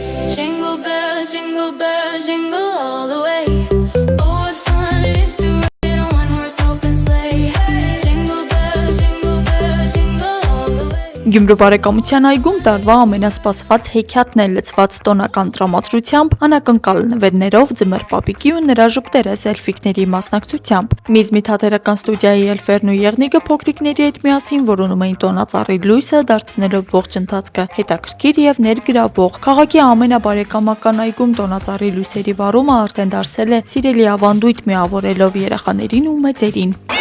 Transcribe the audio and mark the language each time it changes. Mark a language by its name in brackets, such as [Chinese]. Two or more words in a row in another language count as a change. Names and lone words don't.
[English] Jingle bells, jingle all the way. Oh, what fun it is to ride in a one-horse open sleigh. Jingle bells, jingle all the way. [Armenian] Գյումրու բարեկամության այգում տարվա ամենասպասված հեքիաթն է լցված տոնական տրամադրությամբ, անակնկալ նվերներով, ձմեռ պապիկի ու նրա ժուկտերը սելֆիկների մասնակցությամբ։ Միզմի թատերական ստուդիայի էլֆերն ու եղնիկը փոքրիկների հետ միասին որոնում էին տոնածառի լույսը, դարձնելով ողջ ընթացքը հետաքրքիր եւ ներգրավող։ Քաղաքի ամենաբարեկամական այգում տոնածառի լույսերի վարումը արդեն դարձել է սիրելի ավանդույթ, միավորելով երեխաներին ու մեծերին։